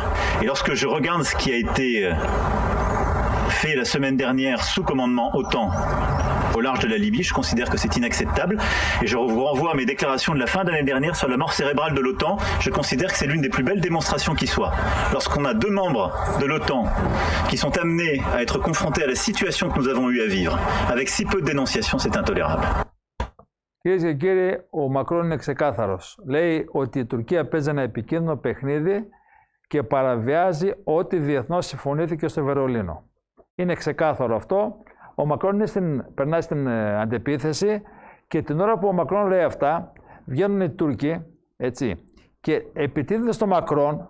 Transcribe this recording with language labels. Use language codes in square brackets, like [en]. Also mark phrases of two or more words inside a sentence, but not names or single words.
[fr] Et lorsque je regarde ce qui a été fait la semaine dernière sous commandement OTAN au large de la Libye, je considère que c'est inacceptable. Et je vous renvoie à mes déclarations de la fin d'année dernière sur la mort cérébrale de l'OTAN. Je considère que c'est l'une des plus belles démonstrations qui soit. Lorsqu'on a 2 membres de l'OTAN qui sont amenés à être confrontés à la situation que nous avons eu à vivre, avec si peu de dénonciation, c'est intolérable. [el] Κυρίες και κύριοι, ο Μακρόν είναι ξεκάθαρος. Λέει ότι η Τουρκία παίζει ένα επικίνδυνο παιχνίδι και παραβιάζει ό,τι διεθνώς συμφωνήθηκε στο Βερολίνο. Είναι ξεκάθαρο αυτό. Ο Μακρόν περνάει στην αντεπίθεση και την ώρα που ο Μακρόν λέει αυτά, βγαίνουν οι Τούρκοι, έτσι, και επιτίθεται στο Μακρόν.